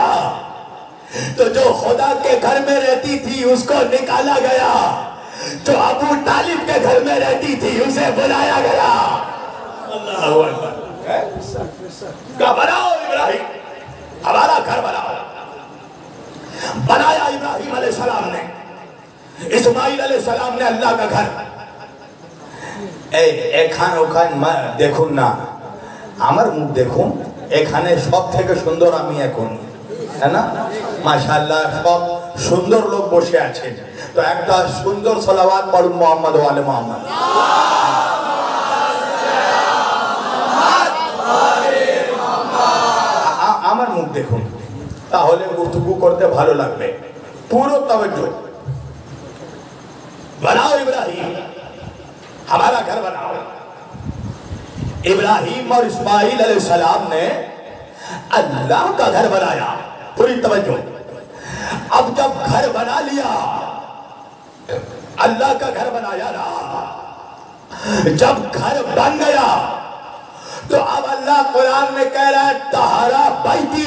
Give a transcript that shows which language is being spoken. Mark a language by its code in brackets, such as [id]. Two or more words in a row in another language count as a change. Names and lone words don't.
[ur] تو جو خدا کے گھر میں رہتی تھی اس کو نکالا گیا، جو ابو طالب کے گھر میں رہتی تھی اسے بلایا گیا. اللہ اکبر. کہا بناؤ ابراہیم ہمارا گھر بناؤ. بنایا ابراہیم علیہ السلام نے، اسماعیل علیہ السلام نے اللہ کا گھر. [bn] এখানে দেখুন না, আমার মুখ দেখুন, এখানে সব থেকে সুন্দর আমি এখন, তাই না? মাশাআল্লাহ সব সুন্দর লোক বসে আছেন. তো একটা সুন্দর সালাওয়াত পড়ুন [ar] محمد وآل محمد. [bn] আমার মুখ দেখুন, তাহলে গুفتگو করতে ভালো লাগবে. পুরো তওজ্জো. [ur] بناؤ ابراہیم ہمارا گھر بناؤ. ابراہیم اور اسماعیل علیہ السلام نے اللہ کا گھر بنایا. پوری توجہ. اب جب گھر بنا لیا، اللہ کا گھر بنایا نا، جب گھر بن گیا تو اب اللہ قرآن میں کہہ رہا ہے [ar] طہارا بیتی.